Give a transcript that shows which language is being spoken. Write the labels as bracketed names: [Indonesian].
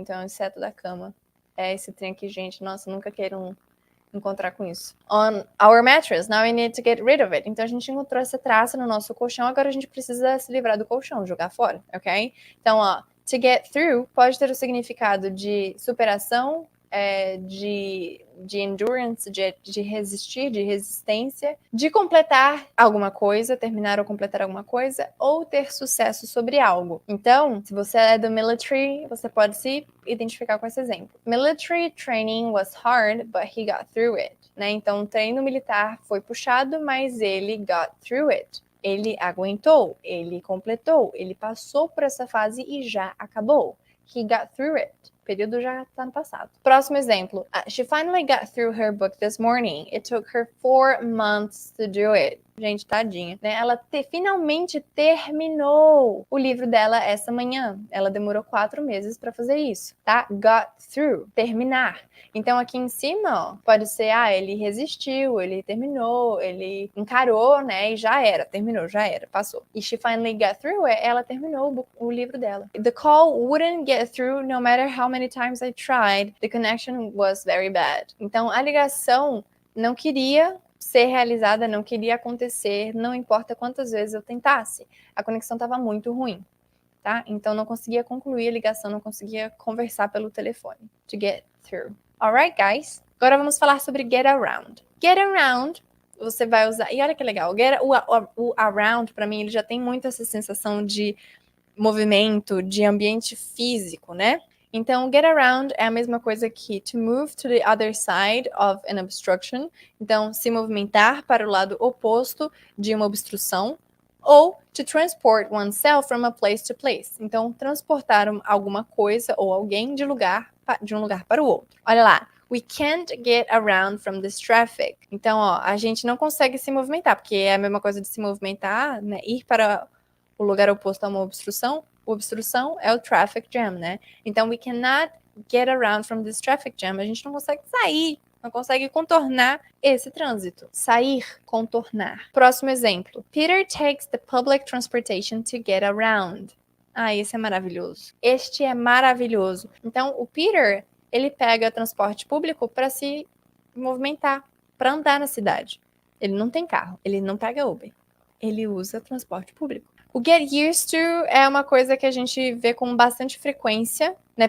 [Portuguese] Então, é o inseto da cama. É esse trem aqui, gente. Nossa, nunca quero encontrar com isso. [English] On our mattress, now we need to get rid of it. [Portuguese] Então, a gente encontrou essa traça no nosso colchão, agora a gente precisa se livrar do colchão, jogar fora, ok? Então, ó, to get through pode ter o significado de superação, de endurance, de resistir, de resistência, de completar alguma coisa, terminar ou completar alguma coisa, ou ter sucesso sobre algo. Então, se você é do military, você pode se identificar com esse exemplo. [English] Military training was hard, but he got through it. [Portuguese] Né? Então, o treino militar foi puxado, mas ele [English] got through it. [Portuguese] Ele aguentou, ele completou, ele passou por essa fase e já acabou. [English] He got through it. [Portuguese] período já tá no passado. Próximo exemplo. [English] She finally got through her book this morning. It took her 4 months to do it. [Portuguese] Gente, tadinha, né? Ela finalmente terminou o livro dela essa manhã. Ela demorou 4 meses para fazer isso, tá? Got through, terminar. Então aqui em cima, ó, pode ser, ele resistiu, ele terminou, ele encarou, né? E já era, terminou, já era, passou. E [English] she finally got through, [Portuguese] ela terminou o livro dela. [English] The call wouldn't get through no matter how many times I tried. The connection was very bad. [Portuguese] Então a ligação não queria ser realizada, não queria acontecer, não importa quantas vezes eu tentasse. A conexão estava muito ruim, tá? Então não conseguia concluir a ligação, não conseguia conversar pelo telefone. [English] To get through. Alright, guys? [Portuguese] Agora vamos falar sobre get around. Get around, você vai usar... E olha que legal, o around, para mim, ele já tem muito essa sensação de movimento, de ambiente físico, né? [English] Então, get around [Portuguese] é a mesma coisa que [English] to move to the other side of an obstruction. [Portuguese] Então, se movimentar para o lado oposto de uma obstrução. [English] Ou to transport oneself from a place to place. [Portuguese] Então, transportar alguma coisa ou alguém de um lugar para o outro. Olha lá. [English] We can't get around from this traffic. [Portuguese] Então, ó, a gente não consegue se movimentar, porque é a mesma coisa de se movimentar, né? Ir para o lugar oposto a uma obstrução. Obstrução é o traffic jam, né? [English] Então, we cannot get around from this traffic jam. [Portuguese] A gente não consegue sair, não consegue contornar esse trânsito. Sair, contornar. Próximo exemplo. [English] Peter takes the public transportation to get around. [Portuguese] Esse é maravilhoso. Este é maravilhoso. Então, o Peter, ele pega transporte público para se movimentar, para andar na cidade. Ele não tem carro, ele não pega Uber. Ele usa transporte público. O get used to é uma coisa que a gente vê com bastante frequência, né?